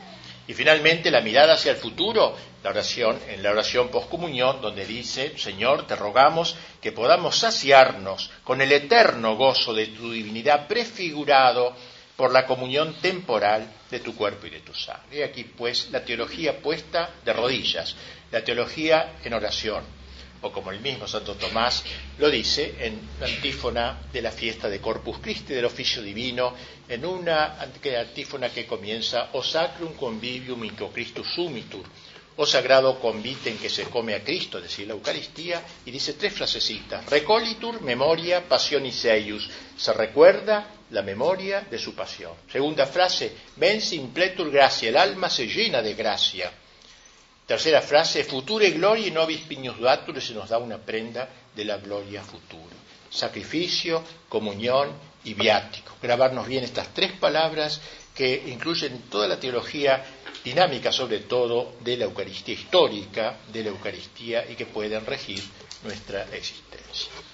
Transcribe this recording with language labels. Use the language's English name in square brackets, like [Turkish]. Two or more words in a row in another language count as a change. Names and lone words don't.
[Spanish] Y finalmente la mirada hacia el futuro, en la oración poscomunión, donde dice: Señor, te rogamos que podamos saciarnos con el eterno gozo de tu divinidad prefigurado por la comunión temporal de tu cuerpo y de tu sangre. Y aquí, pues, la teología puesta de rodillas, la teología en oración, o como el mismo Santo Tomás lo dice en la antífona de la fiesta de Corpus Christi, del oficio divino, en una antífona que comienza: [Latin] O sacrum convivium in que Christus sumitur, [Spanish] o sagrado convite en que se come a Cristo, es decir, la Eucaristía, y dice tres frasecitas: [Latin] Recolitur memoria passionis eius, [Spanish] se recuerda la memoria de su pasión. Segunda frase: [Latin] Mens impletur gratia, [Spanish] el alma se llena de gracia. Tercera frase: [Latin] Future gloria nobis pignus datur, [Spanish] se nos da una prenda de la gloria futura. Sacrificio, comunión y viático. Grabarnos bien estas tres palabras que incluyen toda la teología dinámica, sobre todo de la Eucaristía histórica, de la Eucaristía, y que pueden regir nuestra existencia.